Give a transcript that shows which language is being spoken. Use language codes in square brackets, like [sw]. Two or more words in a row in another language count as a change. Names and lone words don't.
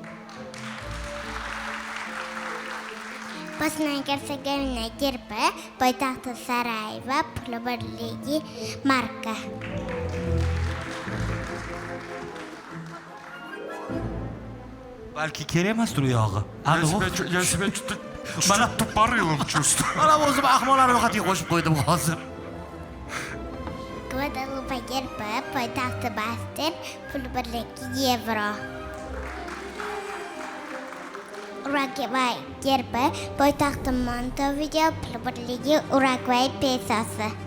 [uz] Bosna Hersegovina gerbi poytaxti Sarayevo, pul birligi marka. Balki kerak emasdir u yog'i. [ru] Я себя что-то тупорылым чувствую. [uz] Mana o'zim ahmoqlarni ro'yxatiga qo'shib qo'ydim hozir. Guadalupe gerbi poytaxti Bastel, pul birligi yevro. Urugvay gerbi poytaxti Montevideo, pul birligi Urugvay pesosi.